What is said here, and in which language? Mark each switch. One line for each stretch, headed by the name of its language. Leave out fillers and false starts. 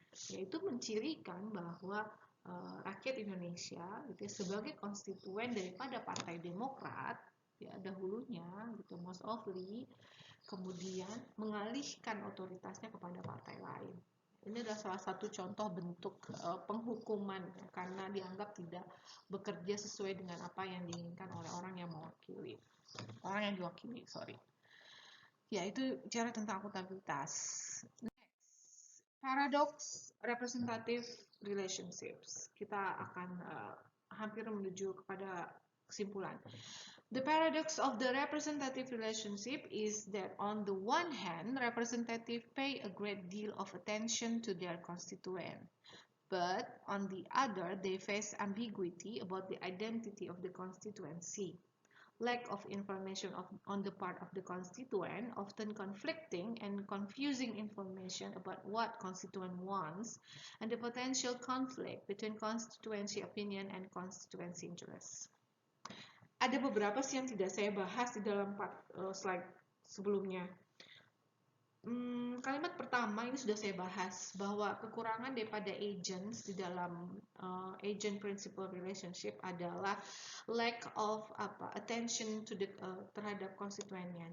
Indonesian: Yaitu mencirikan bahwa rakyat Indonesia gitu ya, sebagai konstituen daripada Partai Demokrat ya dahulunya gitu,
English: most often
Indonesian: kemudian mengalihkan otoritasnya kepada partai lain. Ini adalah salah satu contoh bentuk penghukuman ya, karena dianggap tidak bekerja sesuai dengan apa yang diinginkan oleh orang yang mewakili, orang yang diwakili, sorry. Ya, itu bicara tentang akuntabilitas.
English: Next, paradox representative relationships.
Indonesian: Kita akan hampir menuju kepada kesimpulan.
English: The paradox of the representative relationship is that on the one hand, representatives pay a great deal of attention to their constituent, but on the other, they face ambiguity about the identity of the constituency. Lack of information on the part of the constituent, often conflicting and confusing information about what constituent wants, and the potential conflict between constituency opinion and constituency interests.
Indonesian: Ada beberapa sih yang tidak saya bahas di dalam slide sebelumnya. Kalimat pertama ini sudah saya bahas bahwa kekurangan daripada agents di dalam agent principal relationship adalah
English: lack of attention to the
Indonesian: terhadap konstituennya.